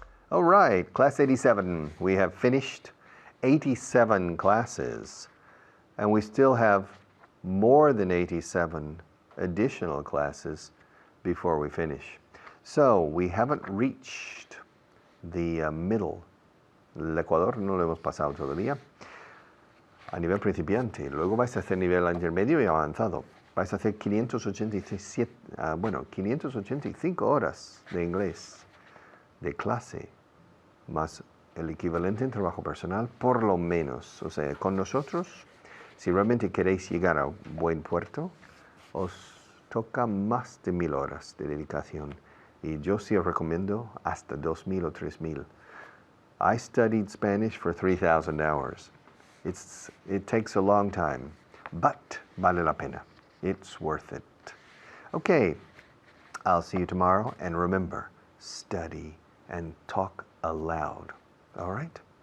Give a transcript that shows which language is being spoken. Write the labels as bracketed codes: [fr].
[en] All right, class 87. We have finished 87 classes, and we still have more than 87 additional classes before we finish. So we haven't reached the middle. [es] El Ecuador no lo hemos pasado todavía. A nivel principiante. Luego vais a hacer nivel intermedio y avanzado. Vais a hacer 585 horas de inglés, de clase, más el equivalente en trabajo personal, por lo menos. O sea, con nosotros, si realmente queréis llegar a buen puerto, os toca más de 1000 horas de dedicación. Y yo sí os recomiendo hasta 2000 o 3000. [en] I studied Spanish for 3000 hours. It takes a long time, but [es] vale la pena. [en] It's worth it. Okay, I'll see you tomorrow, and remember, study and talk aloud. All right?